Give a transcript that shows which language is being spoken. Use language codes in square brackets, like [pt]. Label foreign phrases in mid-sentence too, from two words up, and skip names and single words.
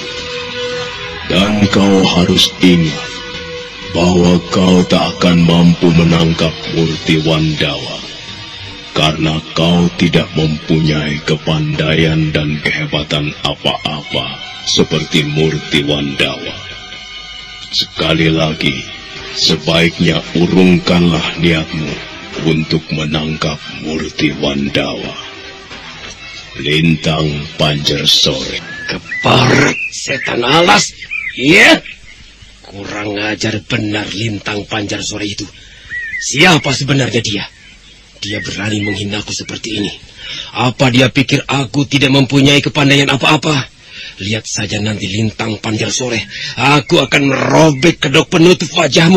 [id] Dan kau harus ingat bahwa kau tak akan mampu menangkap Murti Wandawa, karena kau tidak mempunyai kepandaian dan kehebatan apa-apa seperti Murti Wandawa. Sekali lagi, sebaiknya urungkanlah niatmu untuk menangkap Murti Wandawa. Lintang Pancarsore. Keparat setan alas. Iya. Kurang ajar benar Lintang Pancarsore itu. Siapa sebenarnya dia? Dia berani menghinaku seperti ini. Apa dia pikir aku tidak mempunyai kepandaian apa-apa? Lihat saja nanti Lintang Pancarsore. Aku akan merobek kedok penutup wajahmu.